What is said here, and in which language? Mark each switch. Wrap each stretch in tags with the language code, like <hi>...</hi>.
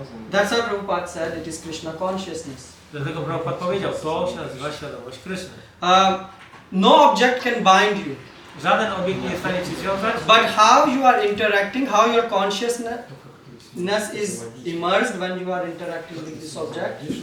<en>That's what Prabhupada said. It is Krishna consciousness.</en> <pl>Dlatego Prabhupada powiedział, to się nazywa świadomość Kryszny.</pl> <en>No object can bind you,</en> <pl>Żaden obiekt nie jest w stanie Cię związać,</pl> <en>but how you are interacting, how your consciousness is immersed when you are interacting with this object,</en>